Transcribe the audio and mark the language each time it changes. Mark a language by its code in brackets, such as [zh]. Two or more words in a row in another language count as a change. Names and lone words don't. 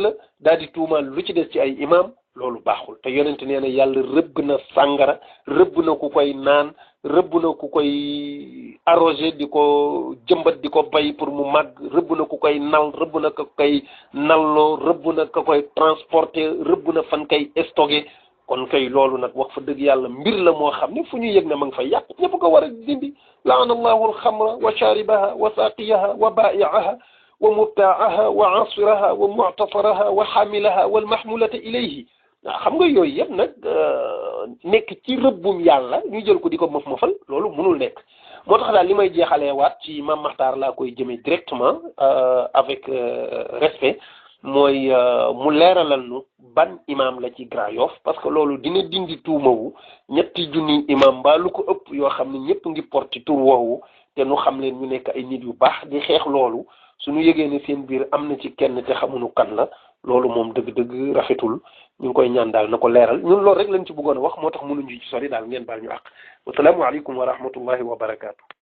[wo] la daal di tuumaal lu ci des ci ay imam loolu baaxul te yonent nee na yàlla rëbb na sàngara rëbb na ku koy naan rëbb na ku koy arrosé di ko jëmbat di ko bay pour mu màgg rëbb na ku koy nal rëbb na ku koy nalloo rëbb na ku koy transporter rëbb na fan koy stocké kon kay loolu nag wax fa dëgg yàlla mbir la moo xam ne fu ñu yëg ne ma ngi fay yàq ñëpp ko war a dindi [ar] لعن الله الخمر و شاربها و ساقيها و بائعها و مبتاعها و عاصرها و معتصرها و حاملها والمحمولة إليه [wo] waaw xam nga yooyu yëpp nag nekk ci rëbbum yàlla ñu jël ko di ko mëf-mëfal loolu mënul nekk moo tax daal li may jeexalee waat ci Mame Makhtar laa koy jëmee [fr] directement avec respect [wo] mooy mu leeralal nu ban imam la ci Grand Yoff [fr] parce que [wo] loolu dina dindi tuumawu ñetti junni imam mbaa lu ko ëpp yoo xam ne ñëpp ngi porti tur woowu te nu xam leen ñu nekk ay nit yu baax di xeex loolu suñu yëgee ne seen biir am na ci kenn te xamuñu kan la loolu moom dëgg-dëgg rafetul ñu ngi koy ñaan daal na ko leeral ñun loolu rek lañ ci bëggoon a wax moo tax mënuñu ci sori daal ngeen baal ñu àq [ar] والسلام عليكم ورحمة الله وبركاته.